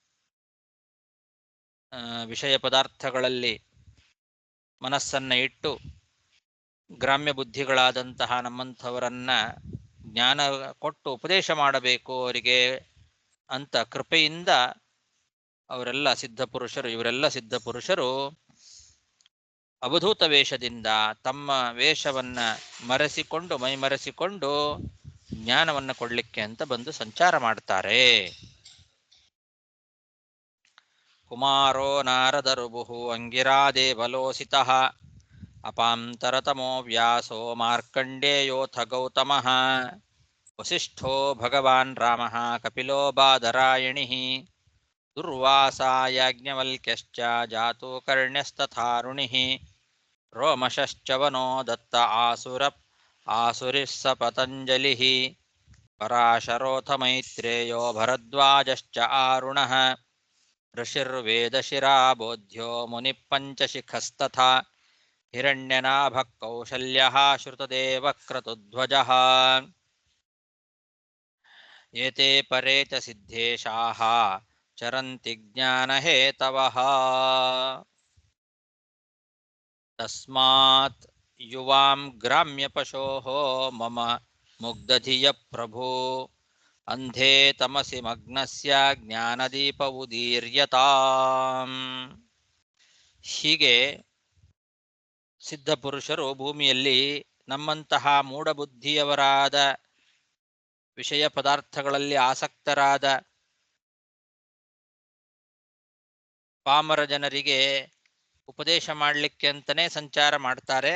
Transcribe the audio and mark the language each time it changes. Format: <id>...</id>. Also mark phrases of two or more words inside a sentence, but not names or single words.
<kn>ವಿಷಯ ಪದಾರ್ಥಗಳಲ್ಲಿ ಮನಸ್ಸನ್ನ ಇಟ್ಟು ಗ್ರಾಮ್ಯ ಬುದ್ಧಿಗಳಾದಂತಹ ನಮ್ಮಂಥವರನ್ನ ಜ್ಞಾನ ಕೊಟ್ಟು ಉಪದೇಶ ಮಾಡಬೇಕು ಅವರಿಗೆ ಅಂತ ಕೃಪೆಯಿಂದ ಅವರೆಲ್ಲ ಸಿದ್ಧ ಪುರುಷರು, ಇವರೆಲ್ಲ ಸಿದ್ಧ ಪುರುಷರು ಅವಧೂತ ವೇಷದಿಂದ ತಮ್ಮ ವೇಷವನ್ನ ಮರೆಸಿಕೊಂಡು, ಮೈಮರೆಸಿಕೊಂಡು ಜ್ಞಾನವನ್ನು ಕೊಡ್ಲಿಕ್ಕೆ ಅಂತ ಬಂದು ಸಂಚಾರ ಮಾಡ್ತಾರೆ.</kn> <sa>ಕುಮಾರೋ ನಾರದರುಭು ಅಂಗಿರಾದೇವಲೋಸಿತಃ ಅಪಾಂತರತಮೋ ವ್ಯಾಸೋ ಮಾರ್ಕಂಡೇಯೋಥ ಗೌತಮಃ ವಸಿಷ್ಠೋ ಭಗವಾನ್ ರಾಮಃ ಕಪಿಲೋ ಬಾದರಾಯಣಿಃ ದುರ್ವಾಸಾ ಯಾಜ್ಞವಲ್ಕ್ಯಶ್ಚ ಜಾತುಕರ್ಣ್ಯಸ್ತಥಾರುಣಿಃ ರೋಮಶಶ್ಚವನೋ ದತ್ತ ಆಸುರಿಃ ಸ ಪತಂಜಲಿಃ ಪರಾಶರೋಥ ಮೈತ್ರೇಯೋ ಭರದ್ವಾಜಶ್ಚ ಆರುಣಃ ಋಷಿರ್ವೇದಶಿರಾ ಬೋಧ್ಯ ಮುನಿಃ ಪಂಚಶಿಖಸ್ತಥಾ ಹಿರಣ್ಯನಾಭಃ ಕೌಶಲ್ಯಃ ಶ್ರುತದೇವಃ ಕ್ರತುಧ್ವಜಃ. ಏತೆ ಪರೇ ಚ ಸಿದ್ಧೇಶಾಃ ಚರಂತಿ ಜ್ಞಾನಹೇತವಃ. ತಸ್ಮಾತ್ ಯುವಾಂ ಗ್ರಾಮ್ಯಪಶೋಃ ಮಮ ಮುಗ್ಧಧಿಯ ಪ್ರಭೋ ಅಂಧೇ ತಮಸಿ ಮಗ್ನಸ್ಯ ಜ್ಞಾನದೀಪ ಉದೀರ್ಯತಾಂ.</sa> <kn>ಹೀಗೆ ಸಿದ್ಧ ಪುರುಷರು ಭೂಮಿಯಲ್ಲಿ ನಮ್ಮಂತಹ ಮೂಢಬುದ್ಧಿಯವರಾದ, ವಿಷಯ ಪದಾರ್ಥಗಳಲ್ಲಿ ಆಸಕ್ತರಾದ ಪಾಮರ ಜನರಿಗೆ ಉಪದೇಶ ಮಾಡಲಿಕ್ಕೆ ಅಂತಲೇ ಸಂಚಾರ ಮಾಡ್ತಾರೆ.</kn>